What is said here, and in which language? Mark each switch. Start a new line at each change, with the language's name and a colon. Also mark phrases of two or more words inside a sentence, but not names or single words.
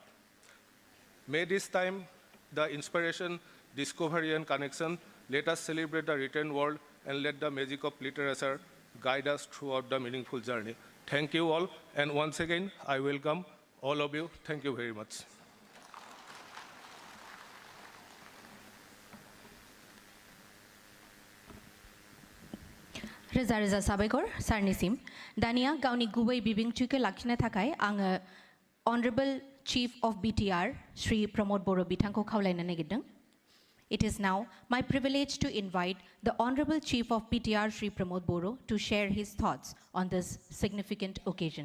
English: May this time, the inspiration, discovery, and connection, let us celebrate the written world and let the magic of literature guide us throughout the meaningful journey. Thank you all, and once again, I welcome all of you. Thank you very much.
Bodo: रोजा रोजा साबायखर सारनिसिम दानिया गावनि गुबै बिबुंथिखौ लाखिनो थाखाय आङो
English: Honorable Chief of BTR Shri Pramod Boro
Bodo: बिथांखौ खावलायनो नागिरदों.
English: It is now my privilege to invite the Honorable Chief of BTR Shri Pramod Boro to share his thoughts on this significant occasion.